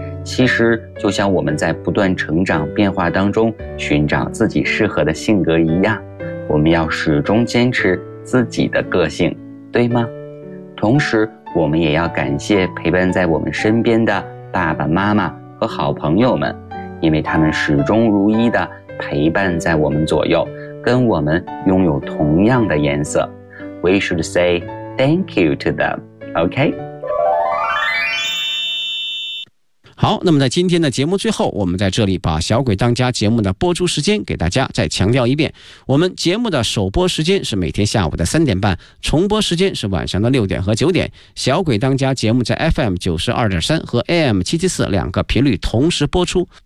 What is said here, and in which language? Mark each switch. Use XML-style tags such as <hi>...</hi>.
<zh>其实就像我们在不断成长变化当中寻找自己适合的性格一样，我们要始终坚持自己的个性，对吗？同时我们也要感谢陪伴在我们身边的爸爸妈妈和好朋友们，因为他们始终如一地陪伴在我们左右，跟我们拥有同样的颜色。</zh> <en>We should say thank you to them, okay?</en> <zh>好，那么在今天的节目最后，我们在这里把小鬼当家节目的播出时间给大家再强调一遍。我们节目的首播时间是每天下午的3:30，重播时间是晚上的6:00和9:00。小鬼当家节目在 FM92.3 和 AM774 两个频率同时播出。</zh>